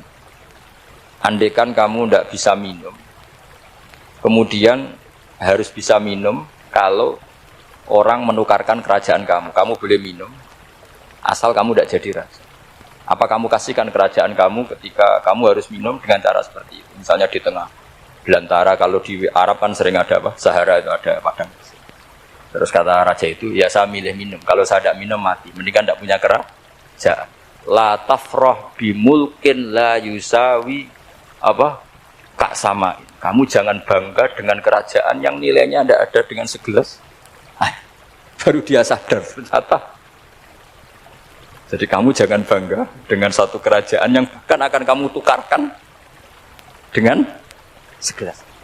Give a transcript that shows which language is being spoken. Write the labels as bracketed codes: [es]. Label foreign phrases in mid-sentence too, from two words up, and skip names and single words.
[id] Andaikan kamu tidak bisa minum, kemudian harus bisa minum kalau orang menukarkan kerajaan kamu boleh minum asal kamu tidak jadi raja. Apa kamu kasihkan kerajaan kamu ketika kamu harus minum dengan cara seperti itu? Misalnya di tengah belantara, kalau di Arab kan sering ada Sahara itu ada padang. Terus kata raja itu, ya saya milih minum. Kalau saya tidak minum mati. Mendingan tidak punya kerajaan. [ar] لا تفرح بملك لا يساوي [id] apa kak sama. Kamu jangan bangga dengan kerajaan yang nilainya tidak ada dengan segelas. Baru dia sadar ternyata. Jadi kamu jangan bangga dengan satu kerajaan yang bahkan akan kamu tukarkan dengan segelas.